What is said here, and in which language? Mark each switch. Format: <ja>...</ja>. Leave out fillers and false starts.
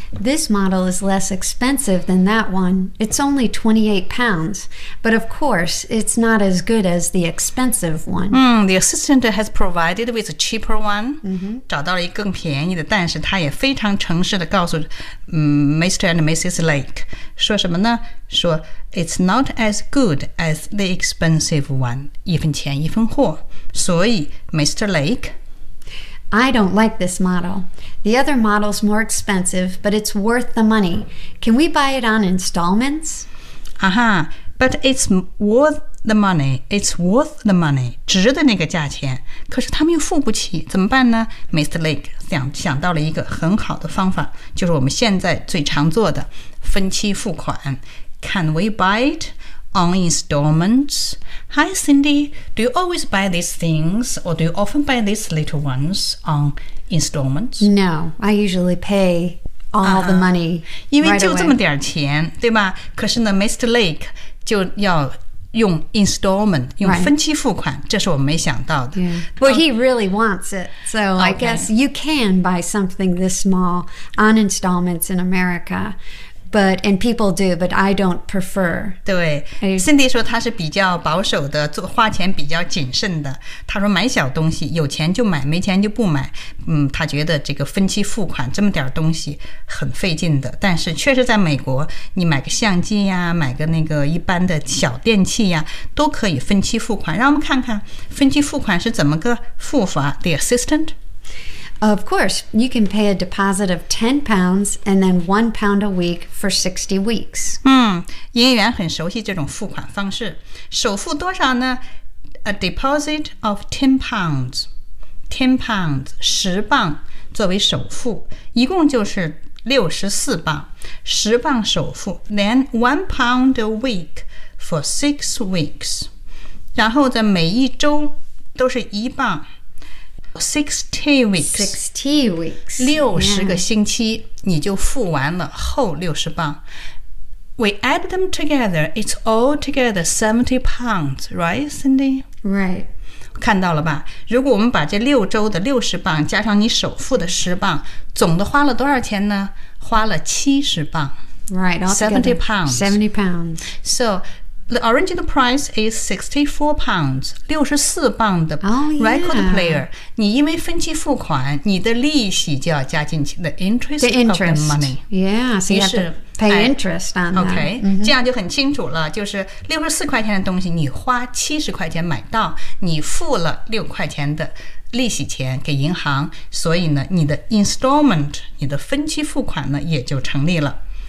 <en>This model is less expensive than that one. It's only £28, but of course it's not as good as the expensive one. The assistant has provided with a cheaper one,、 mm-hmm.</en> <zh>找到了一个更便宜的，但是他也非常诚实地告诉、Mr. and Mrs. Lake, 说什么呢？说</zh> <en>It's not as good as the expensive one.</en> <zh>一分钱一分货。所以 Mr. Lake?</zh> <en>I don't like this model. The other model's more expensive, but it's worth the money. Can we buy it on installments? Uh-huh. But it's worth the money. It's worth the money.</en> <zh>值的那个价钱。可是他们又付不起。怎么办呢？Mr. Lake 想到了一个很好的方法，就是我们现在最常做的分期付款。</zh> <en>Can we buy it on installments? Hi, Cindy. Do you always buy these things or do you often buy these little ones on installments? No, I usually pay all the money right away.</en> <zh>因为就这么点钱，对吧？可是呢 Mr. Lake 就要用 installment, 用分期付款、</zh> <en>right.</en> <zh>这是我没想到的。</zh> <en>Yeah. Well, he really wants it. So、 okay. I guess you can buy something this small on installments in America. But, and people do, but I don't prefer.</en> <zh>对 ,Cindy 说她是比较保守的，做花钱比较谨慎的。她说买小东西，有钱就买，没钱就不买。她觉得这个分期付款这么点东西很费劲的。但是确实在美国，你买个相机呀，买个那个一般的小电器呀，都可以分期付款。让我们看看分期付款是怎么个付法。</zh> <en>The assistant? Of course, you can pay a deposit of £10 and then £1 a week for 60 weeks.</en> <zh>营业员很熟悉这种付款方式。首付多少呢？</zh> <en>A deposit of £10.</en> <zh>£10, 10磅作为首付，一共就是64磅。 10磅首付，</zh> <en>then £1 a week for 6 weeks.</en> <zh>然后在每一周都是一磅。</zh> <en>60 weeks.</en> <zh>60个星期、</zh> <en>yeah.</en> <zh>你就付完了后60磅。</zh> <en>We add them together, it's all together £70, right, Cindy? Right.</en> <zh>看到了吧，如果我们把这六周的60磅加上你首付的10磅，总的花了多少钱呢？花了70磅。</zh> <en>Right, £70. £70. So,The original price is £64,</en> <zh>64磅的</zh> <en>record player.、 Oh, yeah.</en> <zh>你因为分期付款，你的利息就要加进去</zh> <en>the interest of the money. Yeah, so you have to pay interest on that. Okay,、 mm-hmm.</en> <zh>这样就很清楚了，就是64块钱的东西你花70块钱买到，你付了6块钱的利息钱给银行，所以呢，你的 installment, 你的分期付款呢，也就成立了。</zh>